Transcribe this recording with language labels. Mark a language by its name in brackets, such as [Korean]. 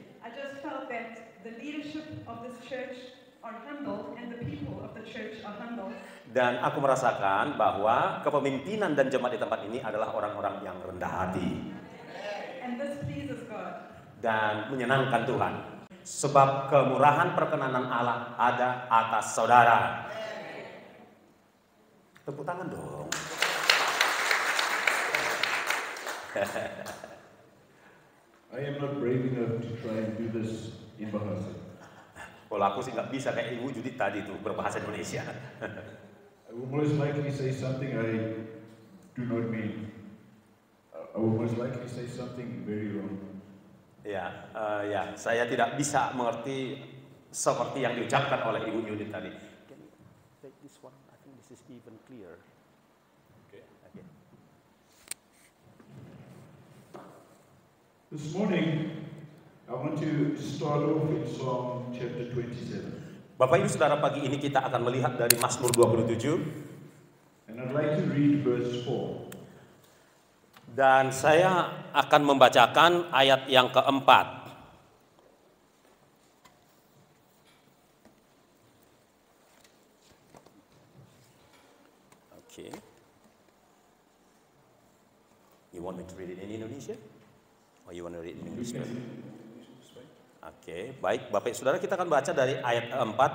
[English] I just felt that the leadership of this church are humble and the people of the church are humble. [Indonesian] dan aku merasakan bahwa kepemimpinan dan jemaat di tempat ini adalah orang-orang yang rendah hati [English] And this pleases God. [Indonesian] dan menyenangkan Tuhan. Sebab kemurahan perkenanan Allah ada atas saudara. Tepuk tangan dong. [English] I am not brave enough to try and do this in Bahasa. [Indonesian] Kalau aku sih nggak bisa kayak Ibu Judith tadi tuh berbahasa Indonesia. [English] I will most likely say something I do not mean. I will most likely say something very wrong. [Indonesian] Ya, saya tidak bisa mengerti seperti yang diucapkan oleh Ibu Judith tadi. [English] Can you take this one? I think this is even clear. Okay. This morning, I want to start off in Psalm chapter 27. [Indonesian] Bapak Ibu Saudara, pagi ini kita akan melihat dari Mazmur 27. [English] And I'd like to read verse 4. [Indonesian] Dan saya akan membacakan ayat yang keempat. [English] Okay. You want me to read it in Indonesia? Or you want to read it in English? [Indonesian] Oke, baik Bapak Saudara, kita akan baca dari ayat 4.